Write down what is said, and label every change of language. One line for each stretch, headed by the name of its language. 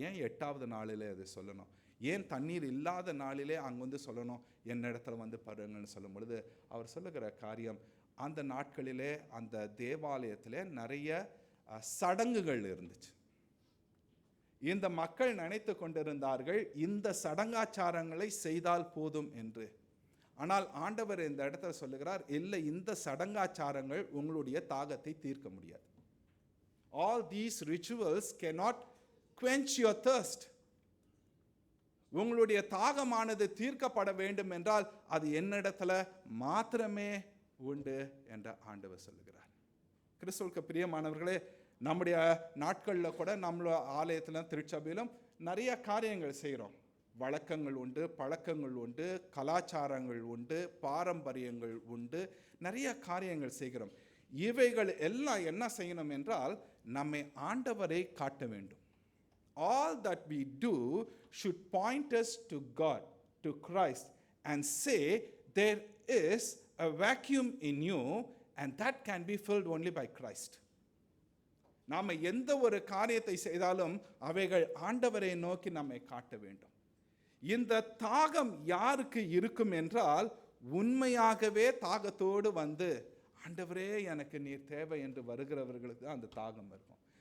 Tamil: ஏன் 8வது நாளிலே அதை சொல்லணும்? ஏன் தண்ணீர் இல்லாத நாளிலே அங்கே வந்து சொல்லணும், என்னிடத்துல வந்து பாருங்கன்னு சொல்லும் பொழுது அவர் சொல்லுகிற காரியம், அந்த நாட்களிலே அந்த தேவாலயத்திலே நிறைய சடங்குகள் இருந்துச்சு. இந்த மக்கள் நினைத்து கொண்டிருந்தார்கள் இந்த சடங்காச்சாரங்களை செய்தால் போதும் என்று. ஆனால் ஆண்டவர் இந்த இடத்துல சொல்லுகிறார், இல்லை, இந்த சடங்காச்சாரங்கள் உங்களுடைய தாகத்தை தீர்க்க முடியாது.
English: All these rituals cannot quench your thirst.
Tamil: உங்களுடைய தாகமானது தீர்க்கப்பட வேண்டும் என்றால் அது என்னிடத்துல மாத்திரமே உண்டு என்று ஆண்டவர் சொல்லுகிறார். கிறிஸ்துவுக்கு பிரியமானவர்களே, நம்முடைய நாட்களில் கூட நம்மளோட ஆலயத்திலும் திருச்சபையிலும் நிறைய காரியங்கள் செய்கிறோம். வழக்கங்கள் உண்டு, பழக்கங்கள் உண்டு, கலாச்சாரங்கள் உண்டு, பாரம்பரியங்கள் உண்டு, நிறைய காரியங்கள் செய்கிறோம். இவைகள் எல்லாம் என்ன செய்யணும் என்றால் நம்மை ஆண்டவரை காட்ட வேண்டும்.
English: All that we do should point us to God, to Christ, and say there is a vacuum in you and that can be filled only by Christ.
Tamil: நாம் எந்த ஒரு காரியத்தை செய்தாலும் அவைகள் ஆண்டவரை நோக்கி நம்மை காட்ட வேண்டும். இந்த தாகம் யாருக்கு இருக்கும் என்றால், உண்மையாகவே தாகத்தோடு வந்து ஆண்டவரே எனக்கு நீர் தேவை என்று வருகிறவர்களுக்கு தான் அந்த தாகம் இருக்கும்.